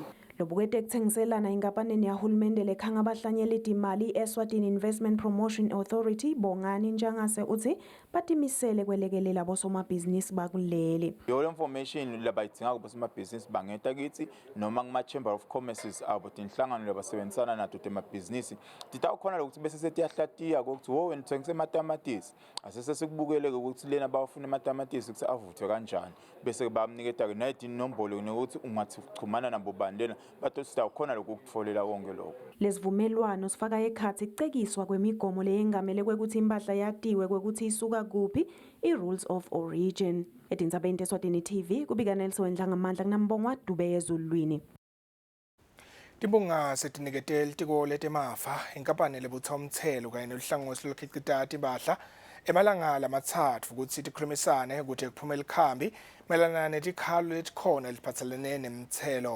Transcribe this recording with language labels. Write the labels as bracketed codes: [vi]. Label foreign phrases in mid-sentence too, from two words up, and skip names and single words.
[ss] Lobukete kuthengiselana inkapaneni yahulumende lekhanga abahlanyela imali Eswatini Investment Promotion Authority bongani njangase uthi batimisele kwelekelela bosomabhizinisi bakuleli. Yole information labayidinga kubosomabhizinisi bangeta kithi noma kuma Chamber of Commerce abo tinhlangano labasebenzisana nato temabhizinisi titawukhona ukuthi bese setiyahlatiya ukuthi wo wena uthengise amatamatisi asese sikubukele ukuthi lena bafuna amatamatisi ukuthi avuthwe kanjani bese bamniketa nezinombolo nokuthi ungathi uchumana nabo bandela batho sitawukhona lokukutfolela konke lokho. Lesivumelwano sifaka ekhathi icekiswa kwemigomo leyengamele kwekuthi impahla yatiwe kwekuthi isuka kuphi i- [en] rules of origin. [ss] Tindzaba Eswatini TV kubika Nelson Dlangamandla kunambongwa Dube ezulwini. Tibonga setiniketela tiko letemafa inkampani lebutha umthelo kanye nohlangothi lokhicita impahla emalanga lamathathu ukuthi tikhulumisane ukuthi kuphumela ikhambi melana netikhalo letikhona liphathelene nemthelo.